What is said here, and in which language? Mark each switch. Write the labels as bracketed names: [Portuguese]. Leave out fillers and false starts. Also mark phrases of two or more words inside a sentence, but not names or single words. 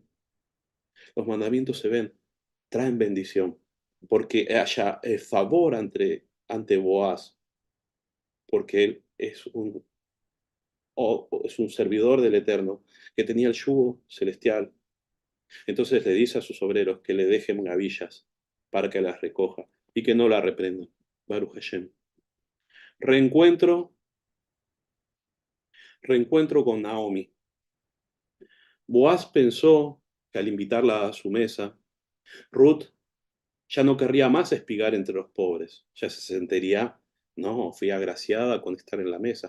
[Spanish] Los mandamientos se ven, traen bendición, porque haya favor ante Boaz, porque él es un servidor del Eterno, que tenía el yugo celestial. Entonces le dice a sus obreros que le dejen gavillas para que las recoja y que no la reprendan. [Hebrew] ברוך השם. [Spanish] Reencuentro, reencuentro con Naomi. Boaz pensó que al invitarla a su mesa, Ruth ya no querría más espigar entre los pobres, ya se sentiría, no, fui agraciada con estar en la mesa.